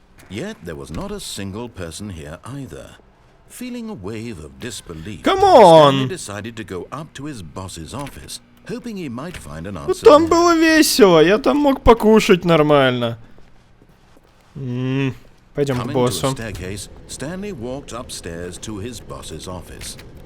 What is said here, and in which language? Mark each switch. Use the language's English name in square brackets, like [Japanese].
[English] Yet there was not a single person here either. Feeling a wave of disbelief, Come on! Stanley decided to go up to his boss's office, hoping he might find an answer. [Russian] Там было весело, я там мог покушать нормально. Пойдем к боссу. [English] Stanley walked upstairs to his boss's office.